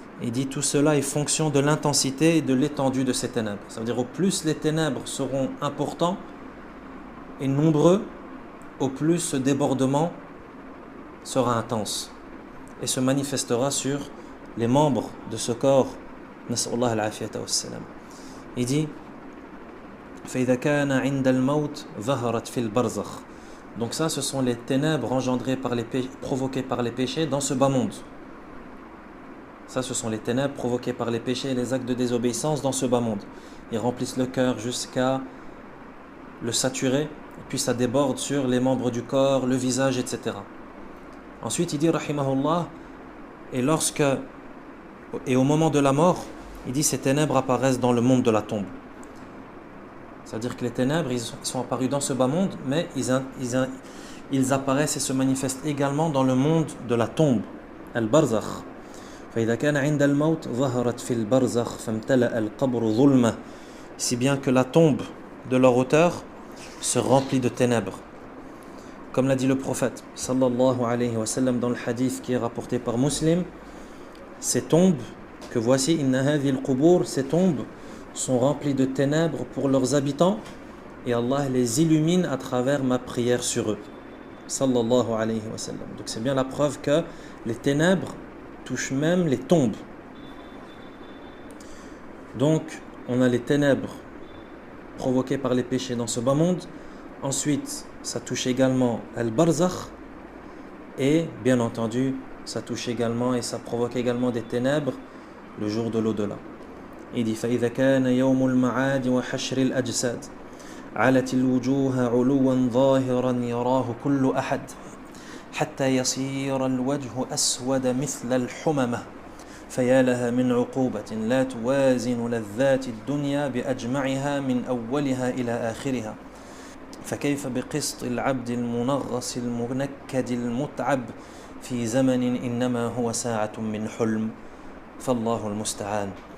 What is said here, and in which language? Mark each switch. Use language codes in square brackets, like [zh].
[fr] Il dit tout cela est fonction de l'intensité et de l'étendue de ces ténèbres. Ça veut dire au plus les ténèbres seront importants et nombreux, au plus ce débordement sera intense et se manifestera sur les membres de ce corps. [ar] Nas'Allah al-afiyata was-salam. [fr] Il dit [ar] فإذا كان عند الموت ظهرت في البرزخ. [fr] Donc ça, ce sont les ténèbres engendrées provoquées par les péchés dans ce bas monde. Ça, ce sont les ténèbres provoquées par les péchés et les actes de désobéissance dans ce bas monde. Ils remplissent le cœur jusqu'à le saturer, et puis ça déborde sur les membres du corps, le visage, etc. Ensuite, il dit, rahimahullah, et au moment de la mort, il dit, ces ténèbres apparaissent dans le monde de la tombe. C'est-à-dire que les ténèbres, ils sont apparus dans ce bas monde, mais ils apparaissent et se manifestent également dans le monde de la tombe, al-barzakh. [ar] فإذا كان عند الموت ظهرت في البرزخ فامتلأ القبر ظلمة. [fr] Si bien que la tombe de leur auteur se remplit de ténèbres. Comme l'a dit le prophète sallallahu alayhi wa sallam dans le hadith qui est rapporté par Muslim, ces tombes que voici, [ar] inna hadhihi al-qubur, [fr] ces tombes sont remplies de ténèbres pour leurs habitants et Allah les illumine à travers ma prière sur eux. Sallallahu alayhi wa sallam. Donc c'est bien la preuve que les ténèbres touche même les tombes. Donc, on a les ténèbres provoquées par les péchés dans ce bas monde. Ensuite, ça touche également al-barzakh. Et, bien entendu, ça touche également et ça provoque également des ténèbres le jour de l'au-delà. Il dit [ar] فَإِذَا كَانَ يَوْمُ الْمَعَادِ وَحَشْرِ الْأَجْسَادِ عَلَتِ الْوُجُوهَ عُلُوًا ظَاهِرًا يَرَاهُ كُلُّ أَحَدٍ حتى يصير الوجه أسود مثل الحممة فيا لها من عقوبة لا توازن لذات الدنيا بأجمعها من أولها إلى آخرها فكيف بقسط العبد المنغص المنكد المتعب في زمن إنما هو ساعة من حلم فالله المستعان.